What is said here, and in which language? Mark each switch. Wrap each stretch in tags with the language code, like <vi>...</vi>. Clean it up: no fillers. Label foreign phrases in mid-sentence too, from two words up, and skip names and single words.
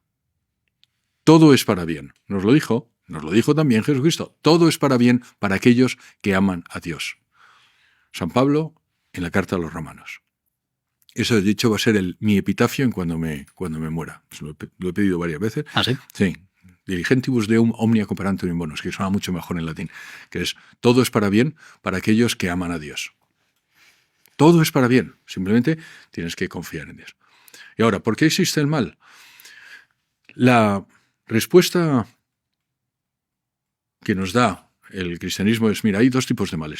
<es>Todo es para bien. Nos lo dijo también Jesucristo. Todo es para bien para aquellos que aman a Dios. San Pablo, en la carta a los Romanos. Eso, de hecho, va a ser mi epitafio cuando me muera. Lo he pedido varias veces. ¿Ah, sí? Sí.</es> <la>Diligentibus deum omnia cooperantur in bonus,</la> <es>que suena mucho mejor en latín, que es todo es para bien para aquellos que aman a Dios. Todo es para bien, simplemente tienes que confiar en Dios. Y ahora, ¿por qué existe el mal? La respuesta que nos da el cristianismo es, mira, hay dos tipos de males.</es>